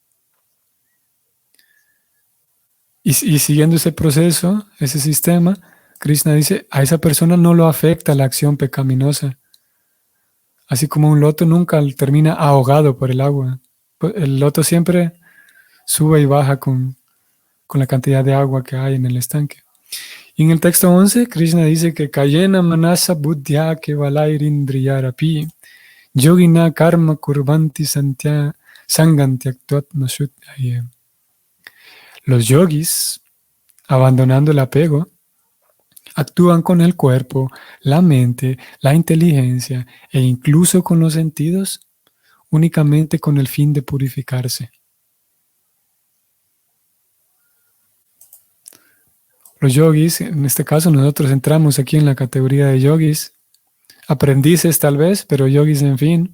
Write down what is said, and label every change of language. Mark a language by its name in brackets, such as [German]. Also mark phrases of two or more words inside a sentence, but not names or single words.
[Spanish] Y siguiendo ese proceso, ese sistema, Krishna dice, a esa persona no lo afecta la acción pecaminosa. Así como un loto nunca termina ahogado por el agua. El loto siempre sube y baja con la cantidad de agua que hay en el estanque. Y en el texto 11, Krishna dice que [Sanskrit] कायेन मनसा बुद्ध्या केवलैरिन्द्रियैरपि योगिनः कर्म कुर्वन्ति सङ्गं त्यक्त्वात्मशुद्धये. [Spanish] Los yogis, abandonando el apego, actúan con el cuerpo, la mente, la inteligencia e incluso con los sentidos únicamente con el fin de purificarse. Los yogis, en este caso nosotros entramos aquí en la categoría de yogis, aprendices tal vez, pero yogis en fin.